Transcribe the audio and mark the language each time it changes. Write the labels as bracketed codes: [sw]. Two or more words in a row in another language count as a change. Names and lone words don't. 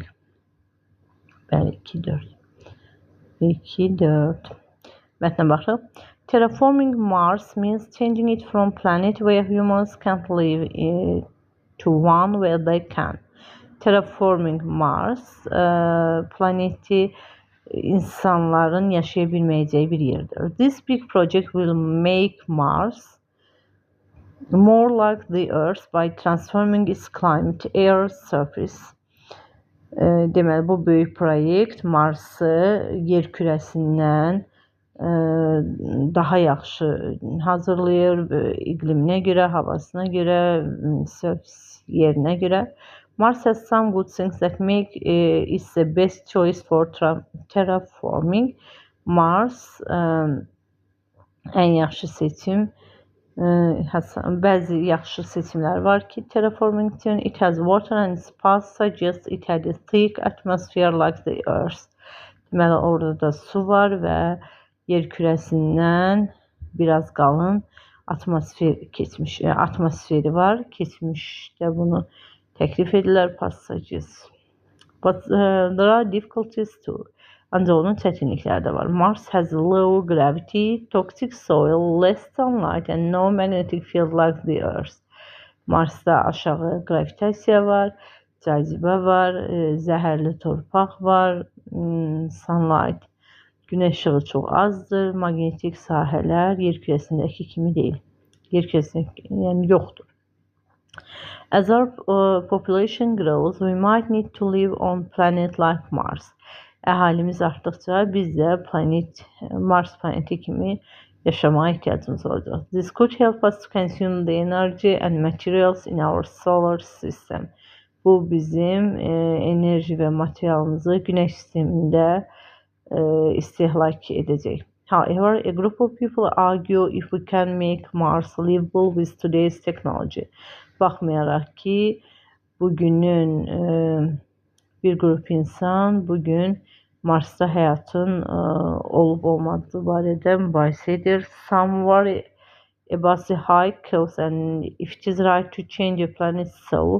[az] Bəli, 2-4. Mətnə baxırıq. [en] Terraforming Mars means changing it from planet where humans can't live to one where they can. [az] Terraforming Mars planeti insanların yaşaya bilməyəcəyi bir yerdir. [en] This big project will make Mars more like the Earth by transforming its climate, air, surface. [az] Deməli, bu böyük proyekt Mars'ı yer kürəsindən daha yaxşı hazırlayır, iqliminə görə, havasına görə, yerinə görə. [en] Mars has some good things that make it the best choice for terraforming. [az] Mars ən yaxşı seçim. Bəzi yaxşı seçimlər var ki, terraforming üçün. [en] It has water and its past suggests it had a thick atmosphere like the Earth. [az] Deməli, orada da su var və yer kürəsindən biraz qalın atmosferi var. Keçmişdə bunu təklif edirlər, passages. [en] But there are difficulties too. [az] Ancaq onun çətinlikləri də var. [en] Mars has low gravity, toxic soil, less sunlight and no magnetic field like the Earth. [az] Marsda aşağı gravitasiya var, cazibə var, zəhərli torpaq var, sunlight, günəş işığı çox azdır, magnetik sahələr yer kürəsindəki kimi deyil. Yer kürəsində yəni yoxdur. [en] As our population grows, we might need to live on planet like Mars. [az] Əhalimiz artdıqca biz də Mars planeti kimi yaşamaya ehtiyacımız olacaq. [en] This could help us to consume the energy and materials in our solar system. [az] Bu bizim enerji və materialımızı Günəş sistemində istehlak edəcək. [en] However, a group of people argue if we can make Mars livable with today's technology. [az] Baxmayaraq ki, bugünün bir qrup insan bugün Marsda həyatın olub-olmadığı barədə mübahisə edir. [en] Some worry about the high cost and if it is right to change a planet so.